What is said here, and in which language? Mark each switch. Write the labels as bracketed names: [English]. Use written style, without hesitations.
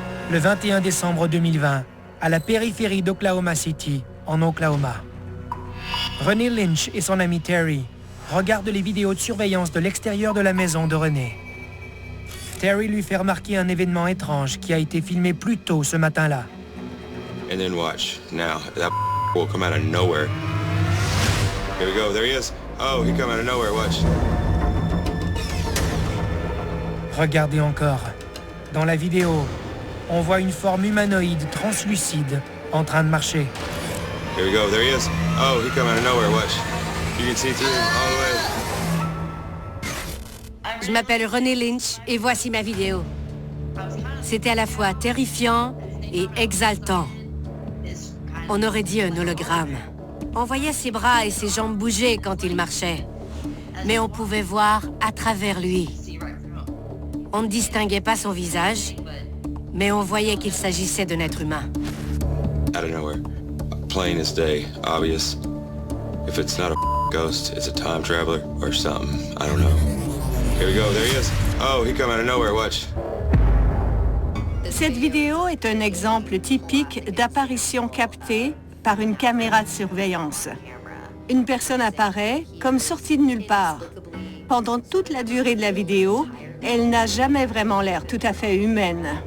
[French] Le 21 décembre 2020, à la périphérie d'Oklahoma City, en Oklahoma. René Lynch et son ami Terry regardent les vidéos de surveillance de l'extérieur de la maison de René. Terry lui fait remarquer un événement étrange qui a été filmé plus tôt ce matin-là. [English] And then watch. Now, that will come out of nowhere. Here we go, there he is. Oh, he come out of nowhere, watch. [French] Regardez encore. Dans la vidéo, on voit une forme humanoïde translucide en train de marcher. [English] Here we go, there he is. Oh, he come out of nowhere, watch. You can see through him all the way. [French] Je m'appelle René Lynch et voici ma vidéo. C'était à la fois terrifiant et exaltant. On aurait dit un hologramme. On voyait ses bras et ses jambes bouger quand il marchait. Mais on pouvait voir à travers lui. On ne distinguait pas son visage, mais on voyait qu'il s'agissait d'un être humain. [English] Out of nowhere. Plain as day, obvious. If it's not a ghost, it's a time traveler or something. I don't know. Here we go, there he is. Oh, he come out of nowhere, watch. [French] Cette vidéo est un exemple typique d'apparition captée par une caméra de surveillance. Une personne apparaît comme sortie de nulle part. Pendant toute la durée de la vidéo, elle n'a jamais vraiment l'air tout à fait humaine.